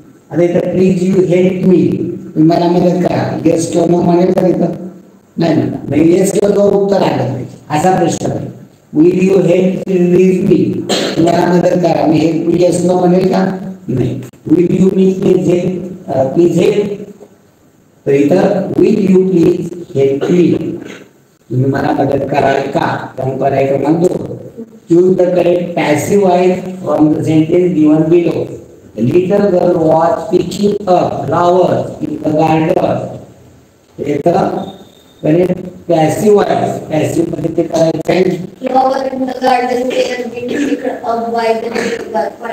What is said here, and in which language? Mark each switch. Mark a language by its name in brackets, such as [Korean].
[Marathi] आता इथं [English] please you help me [Marathi] तुम्ही मला मदत करा. येस किंवा नो म्हणेल तर इथं नाही म्हणा. नाही येस किंवा नो उत्तर आलं पाहिजे असा प्रश्न आहे. [English] Will you help please me? [Marathi] तुम्हाला मदत करा. मी हेल्प येस नो म्हणेल का? [English] नाही. Will you me please help? [Marathi] तर इथं [English] will you please help me? [Marathi] तुम्ही मला मदत कराल का? त्यामुळे पर्याय क्रमांक 2. [English] Choose the correct passive voice from the sentence given below. The little girl was picking up flowers in the garden. [Marathi] इथं [English] Correct passive voice. [Marathi] passive मध्ये ते करायचं आहे. [English] Flower in the garden where being picked up by the little girl.